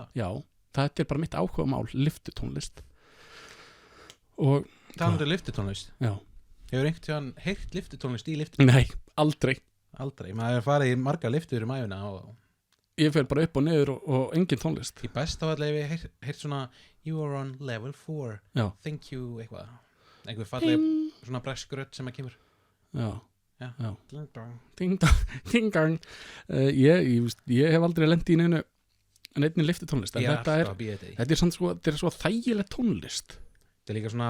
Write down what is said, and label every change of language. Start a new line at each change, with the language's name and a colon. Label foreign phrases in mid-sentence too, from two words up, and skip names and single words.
Icelandic: Já, það er bara mitt áhugamál, lyftutónlist. Og talandi lyftutónlist. Já. Hefur einhvern tíðan heyrt lyftutónlist í lyftu? Nei, aldrei. Maður hefur farið í marga lyftur í mæfuna og... Ég fer bara upp og niður og engin tónlist. Í best áallega hef ég heyrt svona
English: You are on level 4.
Icelandic: Já.
English: Thank you,
Icelandic: eitthvað. Einhver falleg svona breskrödd sem að kemur. Já. Ding dong. Ding dong. Ég hef aldrei lent í neinni lyftutónlist. En þetta er svo þægileg tónlist. Þetta er líka svona...